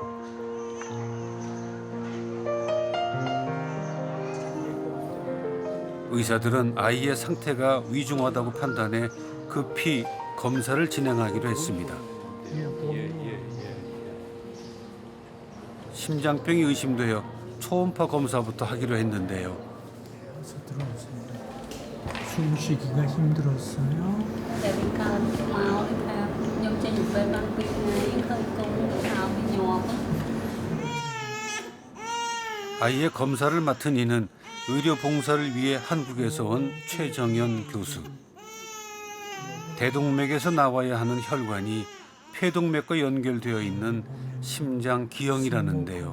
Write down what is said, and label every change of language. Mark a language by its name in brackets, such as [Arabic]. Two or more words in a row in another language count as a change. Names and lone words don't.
[Korean] 의사들은 아이의 상태가 위중하다고 판단해 급히 검사를 진행하기로 했습니다. 심장병이 의심되어 초음파 검사부터 하기로 했는데요. 들어오세요. 숨쉬기가 힘들었어요. [Khmer] តែវាកើតមកថាខ្ញុំចេញទៅពេទ្យបាន2ថ្ងៃឃើញកូនថាវាញាប់ [Korean] 아이의 검사를 맡은 이는 의료 봉사를 위해 한국에서 온 최정연 교수. 대동맥에서 나와야 하는 혈관이 폐동맥과 연결되어 있는 심장 기형이라는데요.